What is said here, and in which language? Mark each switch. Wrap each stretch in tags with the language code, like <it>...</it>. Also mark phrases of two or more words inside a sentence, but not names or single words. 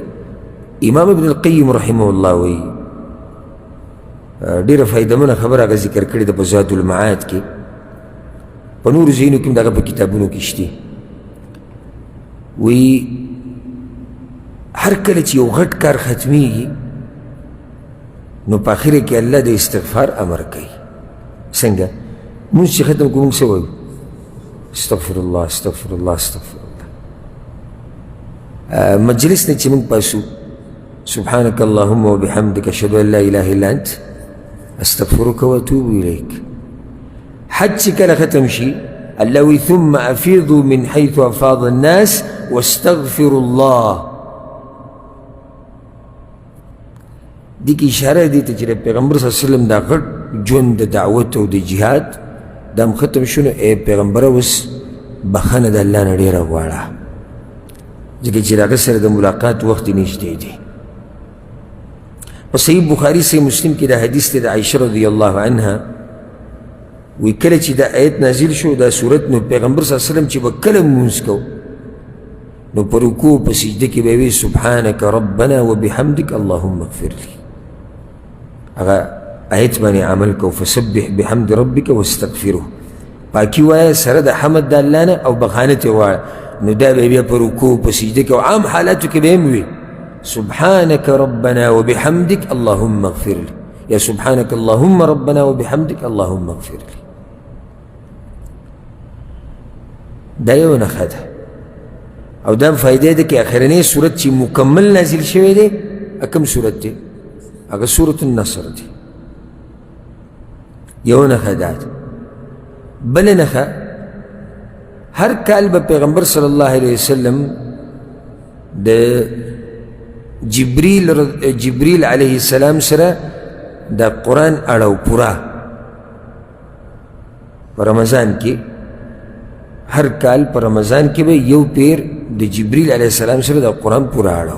<ps>امام ابن القیم</ps> <ar>رحمه الله</ar> <ps>وایي ډېره فایدمنه خبره هغه ذکر کړې ده په زاد المعاد کې، په نورو ځایونو کې هم د هغه په کتابونو کې شته. وایي هر کله چې یو غټ کار ختمیږي نو په اخره کې الله د استغفار امر کوي. څنګه؟ مونځ چې ختم کړو مونږ څه وایو؟</ps> <ar>استغفر الله استغفر الله استغفر الله.</ar> <ps>مجلس نه چې مونږ پاسو</ps> <ar>سبحانك اللهم وبحمدك اشهد ان لا اله الا انت استغفرك واتوب اليك.</ar> <ps>حج چې کله ختم شي الله وی</ps> <ar>ثم افیضوا من حيث افاض الناس واستغفروا الله.</ar> <ps>دې کې اشاره دی ته چې پیغمبر</ps> <ar>صلی الله علیه وسلم</ar> <ps>دا غټ ژوند د دعوت او د جهاد دا هم ختم شو نو ای پیغمبره اوس بخښنه د الله نه ډېره غواړه، ځکه چې د هغه سره د ملاقات وخت یې نږدې دی. په صحیح بخاري صحیح مسلم کې دا حدیث دی د عایشه</ps> <ar>رضی الله عنها</ar> <ps>وی کله چې دا آیت نازل شو دا صورت نو پیغمبر</ps> <ar>صلی الله علیه وسلم</ar> <ps>چې به کله لمونځ کو نو په رکوع په سجده کې به وی</ps> <ar>سبحانک ربنا وبحمدک اللهم اغفر لی.</ar> <ps>هغه آیت باندې عمل کو</ps> <ar>فسبح بحمد ربک واستغفره،</ar> <ps>پاکی وایه سره د حمد د الله نه او بخانه ترې وایه. نو دا به بیا په رکوع په سجده کې او عام حالاتو کې به هم وي</ps> <ar>سبحانك ربنا وبحمدك اللهم اغفر لي،</ar> <ps>یا</ps> <ar>سبحانك اللهم ربنا وبحمدك اللهم اغفر لي.</ar> <ps>دا یو نښه ده او دا فایده ده کې اخرنی صورت چې مکمل نازل شوی دی کوم صورت دی؟ هغه صورت النصر دی. یو نښه دا ده. بله نښه هر کال به پیغمبر</ps> <ar>صلی الله علیه وسلم</ar> <ps>د جبریل</ps> <ar>علیه السلام</ar> <ps>سره د قرآن اړو پورا په رمضان کې هر کال په رمضان کې به یو پیر د جبریل</ps> <ar>علیه السلام</ar> <ps>سره د قرآن پورا اړو.</ps>